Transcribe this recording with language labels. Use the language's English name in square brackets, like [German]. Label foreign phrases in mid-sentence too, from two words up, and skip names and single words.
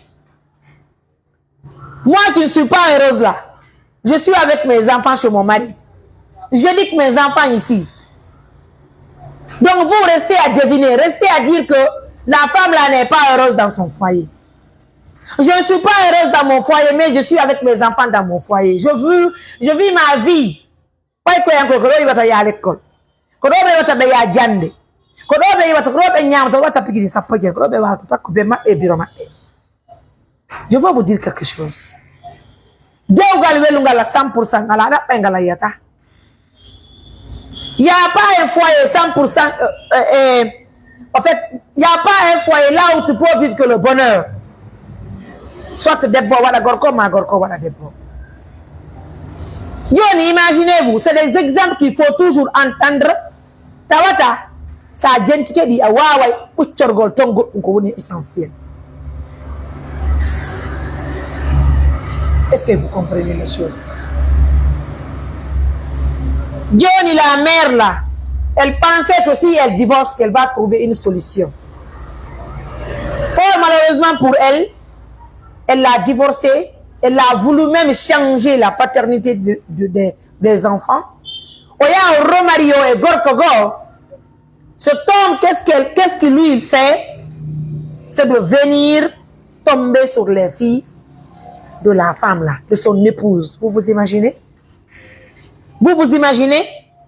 [French] moi qui ne suis pas heureuse là je suis avec mes enfants chez mon mari je dis que mes enfants ici donc vous restez à deviner restez à dire que la femme là n'est pas heureuse dans son foyer je ne suis pas heureuse dans mon foyer mais je suis avec mes enfants dans mon foyer je vis ma vie [Fula] pay ko yanko ko ɗo yiwata ya l'école ko ɗo ɓe yiwata ɓe ya jande ko ɗo ɓe yiwata ko ɗo ɓe ñamata watta pikini sappo jeer ko ɗo ɓe wata takko ɓe maɓɓe bureau maɓɓe [French] je veux vous dire quelque chose [Fula] dewgal welungal à 100% ngala ɗaɓɓe ngal a yiyata [French] y a pas un foyer 100% en fait y a pas un foyer là où tu peux vivre que le bonheur soit [Fula] debbo waɗa gorko ma gorko waɗa debbo joni [French] imaginez-vous c'est des exemples qu'il faut toujours entendre [Fula] tawata sa jentike ɗi a waway ɓuccorgol ton goɗɗum ko woni [French] essentiel est-ce que vous comprenez les choses joni la mère là elle pensait que si elle divorce qu'elle va trouver une solution fort malheureusement pour elle elle l'a divorcé elle a voulu même changer la paternité des enfants oya romario et gorkogo cet homme qu'est-ce que lui il fait c'est de venir tomber sur les filles de la femme là de son épouse vous vous imaginez